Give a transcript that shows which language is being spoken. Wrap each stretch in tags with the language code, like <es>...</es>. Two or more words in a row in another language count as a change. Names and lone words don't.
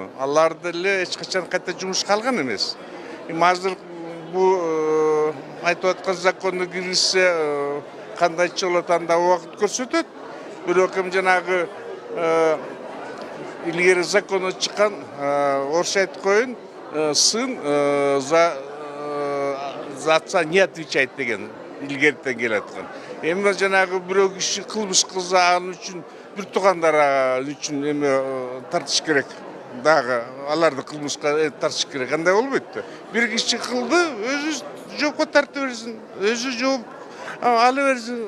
<ky>Алар деле эч качан кайта жумушка алган эмес. Азыр бул айтып аткан законду киргизсе кандайча болот, анда убакыт көрсөтөт. Бирок эми жанагы илгери закону чыккан, орусча айтып коеюн,</ky> <ru>сын за отца не отвечает</ru> <ky>деген илгертен келаткан. Эми жанагы бирөө киши кылмыш кылса, анын үчүн бир туугандары үчүн эми тартыш керек. Дагы аларды кылмышка тартыш керек. Кандай болбойт да. Бир киши кылды, өзү жоопко тарта берсин, өзү жооп ала берсин.</ky>